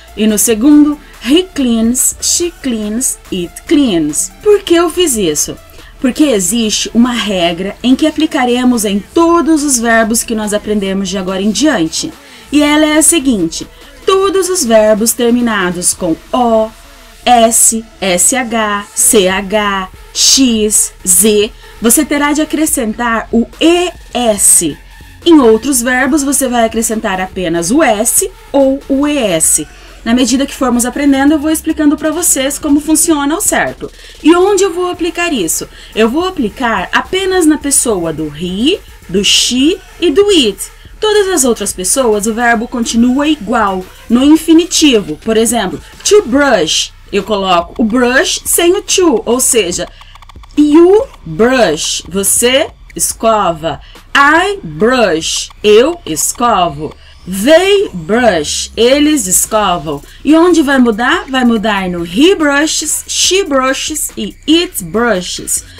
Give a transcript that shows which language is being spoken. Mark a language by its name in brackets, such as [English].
[Portuguese] E no segundo, [English] he cleans, she cleans, it cleans. [Portuguese] Por que eu fiz isso? Porque existe uma regra em que aplicaremos em todos os verbos que nós aprendemos de agora em diante. E ela é a seguinte: todos os verbos terminados com O, S, SH, CH, X, Z, você terá de acrescentar o ES. Em outros verbos, você vai acrescentar apenas o S ou o ES. Na medida que formos aprendendo, eu vou explicando para vocês como funciona ao certo. E onde eu vou aplicar isso? Eu vou aplicar apenas na pessoa do he, do she e do it. Todas as outras pessoas, o verbo continua igual, no infinitivo. Por exemplo, to brush, eu coloco o brush sem o to, ou seja, [English] you brush, [Portuguese] você escova. [English] I brush, [Portuguese] eu escovo. [English] They brush, [Portuguese] eles escovam. E onde vai mudar? Vai mudar no he brushes, she brushes e it brushes.